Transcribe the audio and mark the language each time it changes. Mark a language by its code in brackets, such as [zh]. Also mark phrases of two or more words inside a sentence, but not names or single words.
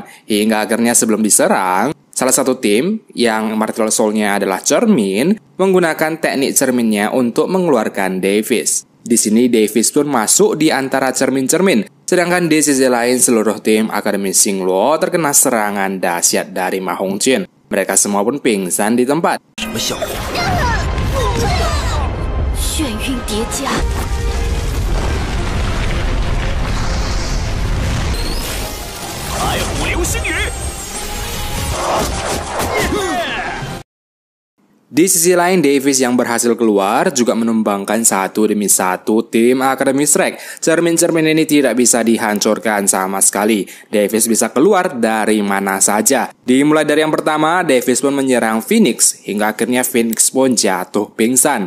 [id] Hingga akhirnya sebelum diserang, salah satu tim yang [en] Martial Soul- [id] nya adalah cermin menggunakan teknik cerminnya untuk mengeluarkan Davis. Di sini Davis pun masuk di antara cermin-cermin. Sedangkan di sisi lain seluruh tim Akademi Xingluo terkena serangan dahsyat dari Ma Hongqin. Mereka semua pun pingsan di tempat. [zh] 眩晕叠加。白虎流星雨！ [id] Di sisi lain, Davis yang berhasil keluar juga menumbangkan satu demi satu tim Akademi Shrek. Cermin-cermin ini tidak bisa dihancurkan sama sekali. Davis bisa keluar dari mana saja. Dimulai dari yang pertama, Davis pun menyerang Phoenix, hingga akhirnya Phoenix pun jatuh pingsan.